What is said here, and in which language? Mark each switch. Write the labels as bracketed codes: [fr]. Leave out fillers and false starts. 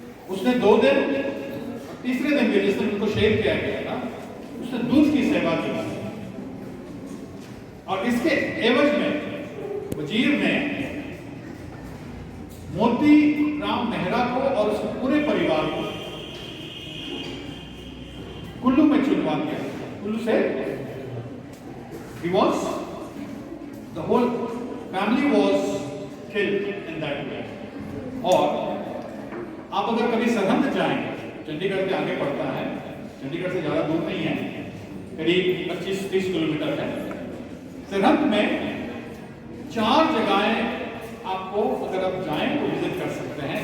[hi] उसने 2 दिन, तीसरे दिन भी जिस दिन उनको शेर किया गया था, उसने दूध की सेवा की और इसके एवज में वजीर ने मोती राम मेहरा को और उसके पूरे परिवार को कुल्लू में चुनवा दिया। कुल्लू से [en] he was, the whole family was killed in that way। [hi] और आप अगर कभी सरहंद जाएंगे, चंडीगढ़ के आगे पड़ता है, चंडीगढ़ से ज्यादा दूर नहीं है, करीब 25-30 किलोमीटर है। सरहंद में 4 जगहें आपको अगर आप जाएं तो विजिट कर सकते हैं।